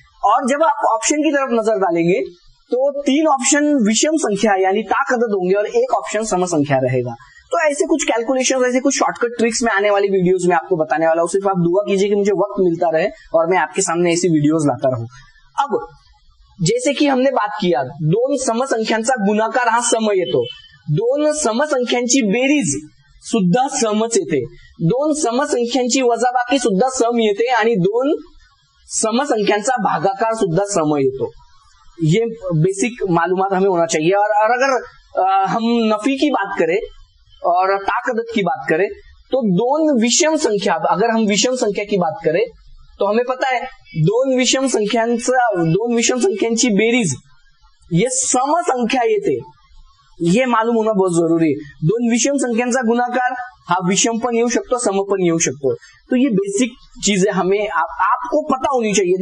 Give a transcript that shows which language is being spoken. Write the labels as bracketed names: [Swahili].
[Hindi] और जब आप ऑप्शन की तरफ नजर डालेंगे तो 3 ऑप्शन विषम संख्या यानी ताक अदद होंगे और 1 ऑप्शन सम संख्या रहेगा। तो ऐसे कुछ कैलकुलेशन, ऐसे कुछ शॉर्टकट ट्रिक्स में आने वाली वीडियोस में आपको बताने वाला हूं। सिर्फ आप दुआ कीजिए कि मुझे वक्त मिलता रहे और मैं आपके सामने ऐसी वीडियोस लाता रहूं। [Marathi] अब जैसे कि हमने बात किया, दोन सम संख्यांचा गुणाकार हा सम येतो, दोन सम संख्यांची बेरीज सुद्धा समच येते, दोन सम संख्यांची वजाबाकी सुद्धा सम येते आणि दोन सम संख्यांचा भागाकार सुद्धा सम येतो। [Hindi] ये बेसिक मालूमात हमें होना चाहिए। और अगर हम नफी की बात करें और ताकदत की बात करें तो [Marathi] दोन विषम संख्या, [Hindi] अगर हम विषम संख्या की बात करें तो हमें पता है [Marathi] दोन विषम संख्यांची बेरीज [Hindi] ये [Marathi] सम संख्या येते, [Hindi] ये मालूम होना बहुत जरूरी है। [Marathi] दोन विषम संख्यांचा गुणाकार हा विषम पण येऊ शकतो, सम पण येऊ शकतो। [Hindi] तो ये बेसिक चीजें हमें आपको पता होनी चाहिए।